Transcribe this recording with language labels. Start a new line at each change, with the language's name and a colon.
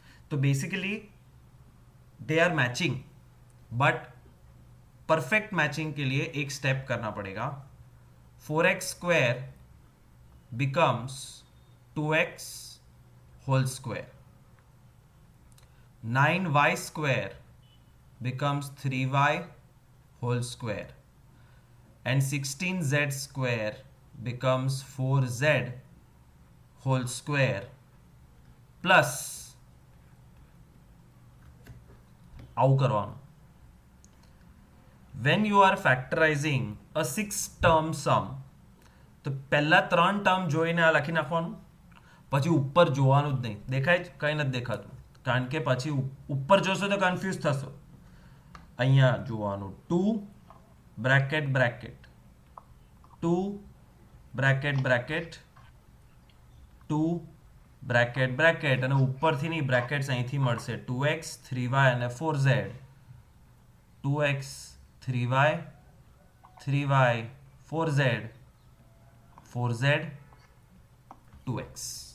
Hindi: तो basically दे are matching, but perfect matching के लिए एक स्टेप करना पड़ेगा.
English: 4x square becomes 2x whole square, 9y square becomes 3y whole square, and 16z square becomes 4z whole square plus
Gujarati: આવું કરવાનું.
English: when you are factorizing a 6 term sum,
Gujarati: તો પહેલા 3 term જોઈને આ લખી નાખવાનું, પછી ઉપર જોવાનું જ નહીં. દેખાય કંઈ નથી દેખાતું, કારણ કે પછી ઉપર જોશો તો કન્ફ્યુઝ થશો. અહીંયા જોવાનું 2 બ્રેકેટ 2 બ્રેકેટ 2 બ્રેકેટ અને ઉપરથી ની બ્રેકેટ્સ અહીંથી મળશે 2x 3y અને 4z, 2x 3y 4z 2x.